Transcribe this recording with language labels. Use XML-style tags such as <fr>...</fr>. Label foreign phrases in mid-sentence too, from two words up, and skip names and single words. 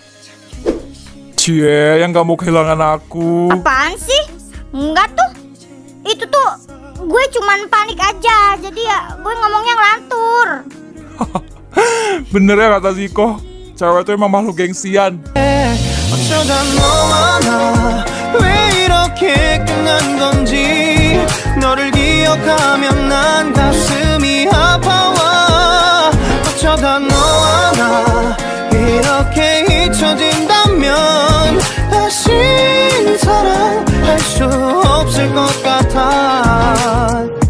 <id>Cie, yang gak mau kehilangan aku. apaan sih? Enggak tuh. Itu tuh gue cuman panik aja. Jadi ya gue ngomongnya ngelantur. Bener ya kata Ziko. Cewek tuh emang makhluk gengsian.</id> <ko>어쩌다 너와 나 왜 이렇게 끝난 건지 너를 기억하면 난 가슴이 아파와 어쩌다 너와 나 이렇게 잊혀진다면 다시 사랑할 수 없을 것 같아</ko>